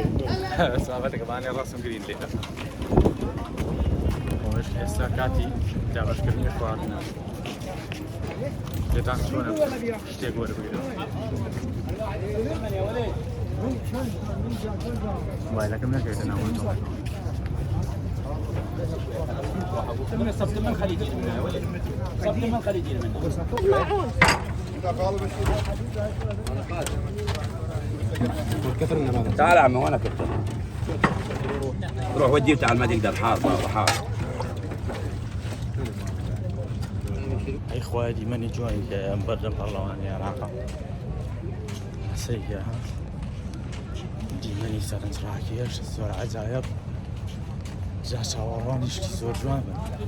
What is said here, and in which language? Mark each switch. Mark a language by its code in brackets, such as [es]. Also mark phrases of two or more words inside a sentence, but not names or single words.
[ckb] سابەتەکەمانی ڕاستم گرین لێ ئێستا کاتی دابەشکردنی خواردنە لێتان چۆنە شتێک وەربگرن موبایلەکەم نەکەوێتە ناوەوە [ar] صفت من خليجي منها ولا صفت من خليجي منها تعال عمي وانا كنت روح وديه تعال ما تقدر حار حار [ckb] ئەی خوای دیمەنی جوانی ئەم بەردەم پەرلەمانی عێراقا سەیە دیمەنی سەرنجڕاکیەش زۆر عەجایب جا چاوەڕوانیشتی زۆر جوان بن